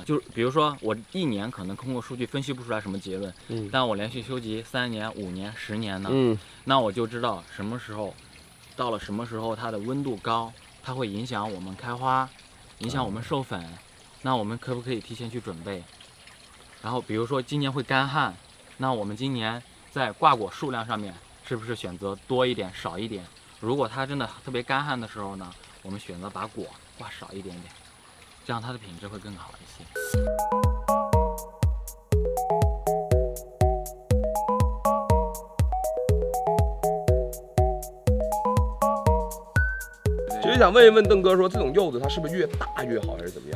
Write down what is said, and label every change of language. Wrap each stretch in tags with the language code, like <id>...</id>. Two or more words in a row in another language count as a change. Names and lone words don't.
<zh>就比如說我一年可能通過數據分析不出來什麼結論，但我連續收集3年、5年、10年呢，那我就知道什麼時候，到了什麼時候它的溫度高，它會影響我們開花，影響我們授粉，那我們可不可以提前去準備？然後比如說今年會乾旱，那我們今年在掛果數量上面是不是选择多一点少一点？如果它真的特别干旱的时候呢，我们选择把果挂少一点点，这样它的品质会更好一些。其实想问一问邓哥说，这种柚子它是不是越大越好，还是怎么样？</zh>